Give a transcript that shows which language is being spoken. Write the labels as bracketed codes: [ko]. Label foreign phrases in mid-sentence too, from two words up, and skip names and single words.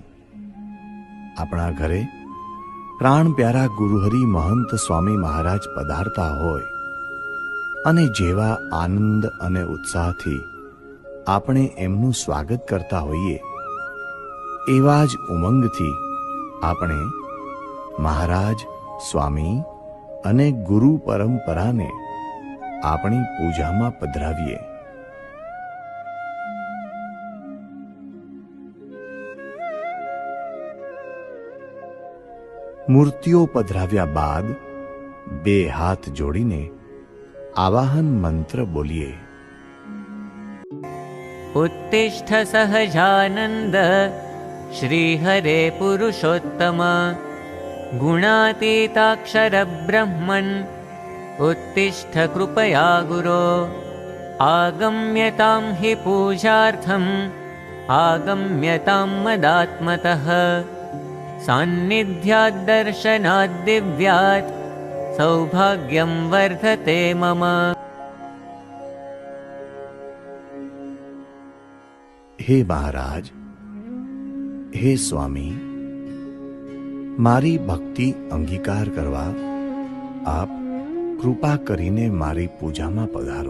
[gu] આપણા ઘરે પ્રાણ પ્યારા ગુરુહરિ મહંત સ્વામી મહારાજ પધારતા હોય અને જેવા આનંદ અને ઉત્સાહથી આપણે એમનું સ્વાગત કરતા હોઈએ, એવા જ ઉમંગથી આપણે મહારાજ, સ્વામી અને ગુરુ પરંપરાને આપણી પૂજામાં પધરાવીએ. મૂર્તિઓ પધરાવ્યા બાદ 2 હાથ જોડીને આવાહન મંત્ર બોલીએ. [sa] उत्तिष्ठ सहजानंद श्रीहरे पुरुषोत्तम गुणातीताक्षर ब्रह्मन् उत्तिष्ठ कृपया गुरो आगम्यतां हि पूजार्थम् आगम्यतां मदात्मतः सान्निध्याद्दर्शनाद्दिव्यात् सौभाग्यं वर्धते मम. [gu] હે મહારાજ, હે સ્વામી, મારી ભક્તિ અંગીકાર કરવા આપ કૃપા કરીને મારી પૂજામાં પધારો.